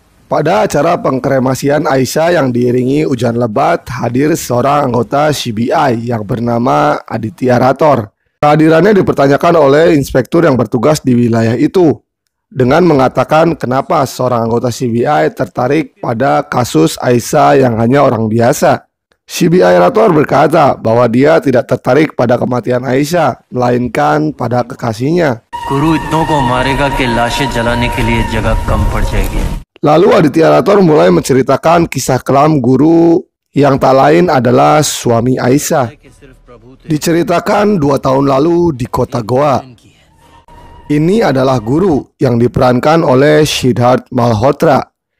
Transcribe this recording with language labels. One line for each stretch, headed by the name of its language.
Indonesian: Pada acara pengkremasian Aisyah yang diiringi hujan lebat, hadir seorang anggota CBI yang bernama Aditya Rathore. Kehadirannya dipertanyakan oleh inspektur yang bertugas di wilayah itu. dengan mengatakan kenapa seorang anggota CBI tertarik pada kasus Aisyah yang hanya orang biasa. CBI Rator berkata bahwa dia tidak tertarik pada kematian Aisyah, melainkan pada kekasihnya.
Hindi: गुरु इतनों को मारेगा कि लाशें जलाने के लिए जगह कम पड़ जाएगी.
Indonesian: Lalu Aditya Rator mulai menceritakan kisah kelam guru yang tak lain adalah suami Aisyah. Diceritakan 2 tahun lalu di kota Goa. Ini adalah guru yang diperankan oleh Siddharth Malhotra.